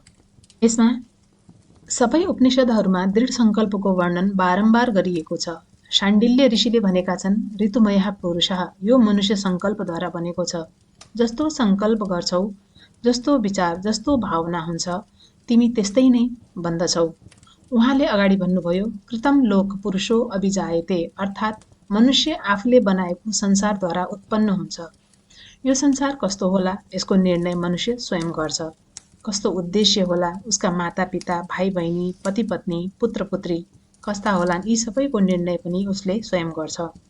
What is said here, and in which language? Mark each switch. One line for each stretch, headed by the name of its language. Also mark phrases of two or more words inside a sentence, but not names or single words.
Nepali: यसमा सबै उपनिषदहरूमा दृढ सङ्कल्पको वर्णन बारम्बार गरिएको छ। शाण्डिल्य ऋषिले भनेका छन्,
Sanskrit: ऋतुमयः पुरुषः,
Nepali: यो मनुष्य सङ्कल्पद्वारा बनेको छ। जस्तो सङ्कल्प गर्छौ, जस्तो विचार, जस्तो भावना हुन्छ, तिमी त्यस्तै नै बन्दछौ। उहाँले अगाडि भन्नुभयो,
Sanskrit: कृतं लोक पुरुषो अभिजायते,
Nepali: अर्थात् मनुष्य आफूले बनाएको संसारद्वारा उत्पन्न हुन्छ। यो संसार कस्तो होला यसको निर्णय मनुष्य स्वयं गर्छ। कस्तो उद्देश्य होला, उसका मातापिता, भाइ बहिनी, पति पत्नी, पुत्र पुत्री कस्ता होलान्, यी सबैको निर्णय पनि उसले स्वयं गर्छ।